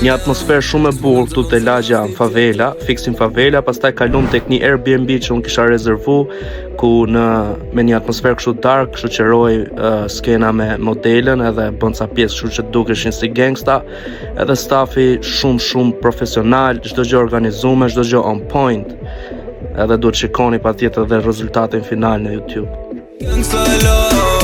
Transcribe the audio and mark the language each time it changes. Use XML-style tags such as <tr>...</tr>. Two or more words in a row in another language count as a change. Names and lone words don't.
<sq>Një atmosferë shumë e bukur këtu te lagja në favela, fiksim favela, pastaj kalum tek një Airbnb që unë kisha rezervu, ku me një atmosferë kështu dark, kështu qëroj skena me modelen edhe bën ca pjesë kështu që dukeshin si gangsta, edhe stafi shumë profesional, çdo gjë organizuar, çdo gjë</sq> <en>on point.</en> <sq>Edhe duhet shikoni patjetër dhe rezultatin final në YouTube. Gangsta Love.</sq>